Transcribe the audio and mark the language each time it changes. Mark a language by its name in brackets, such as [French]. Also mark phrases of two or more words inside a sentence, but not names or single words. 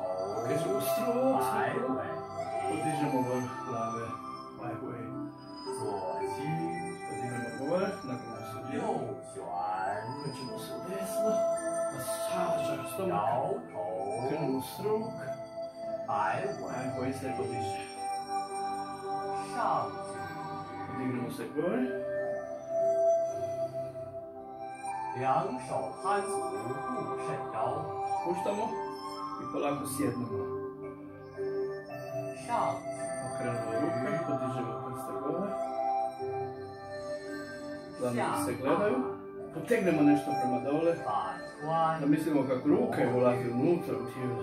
[Croatian] krećemo u struk, [Chinese] 摆 [Croatian] sakro, [Chinese] 尾 [Croatian] podižemo vrh glave, baj koji. [Chinese] 左倾 [Croatian] Podignemo gore, nagnemo se [Chinese] 右 [Croatian] lijevo, [Chinese] 旋 [Croatian] krećemo se desno, masaža stomaka, [Chinese] 摇头 [Croatian] krenemo u struk, [Chinese] 摆 [Croatian] baj [Chinese] 尾 [Croatian] koji se podiže. [Chinese] 上 [Croatian] Podignemo se gore, [Chinese] 举两手摊足不伸腰 [Croatian] puštamo i polako sjednemo. [Chinese] 上 [Croatian] Okrenemo ruke, podižemo prste gore, dlanovi se gledaju, potegnemo nešto prema dole, [Chinese] 反穿 [Croatian] da mislimo kako ruke ulaze unutra u tijelo,